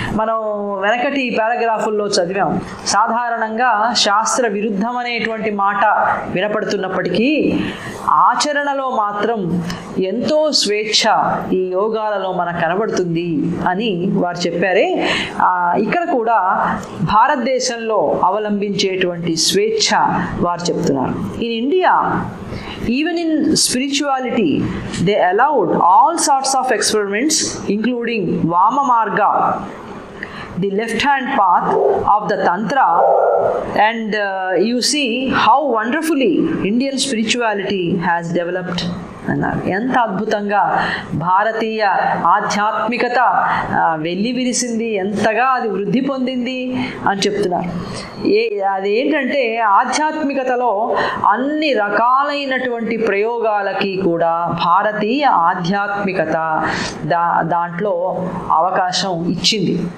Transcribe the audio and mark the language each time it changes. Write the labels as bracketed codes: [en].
[te] మనం వెనకటి పారాగ్రాఫుల్లో చదివాం. సాధారణంగా శాస్త్ర విరుద్ధం అనేటువంటి మాట వినపడుతున్నప్పటికీ ఆచరణలో మాత్రం ఎంతో స్వేచ్ఛ ఈ యోగాలలో మనకు కనబడుతుంది అని వారు చెప్పారే. ఇక్కడ కూడా భారతదేశంలో అవలంబించేటువంటి స్వేచ్ఛ వారు చెప్తున్నారు. [en] In India, even in spirituality, they allowed all sorts of experiments, including Vama Marga, the left hand path of the Tantra, and you see how wonderfully Indian spirituality has developed. [te] అన్నారు. ఎంత అద్భుతంగా భారతీయ ఆధ్యాత్మికత వెళ్ళి విరిసింది, ఎంతగా అది వృద్ధి పొందింది అని చెప్తున్నారు. అదేంటంటే ఆధ్యాత్మికతలో అన్ని రకాలైనటువంటి ప్రయోగాలకి కూడా భారతీయ ఆధ్యాత్మికత దాంట్లో అవకాశం ఇచ్చింది.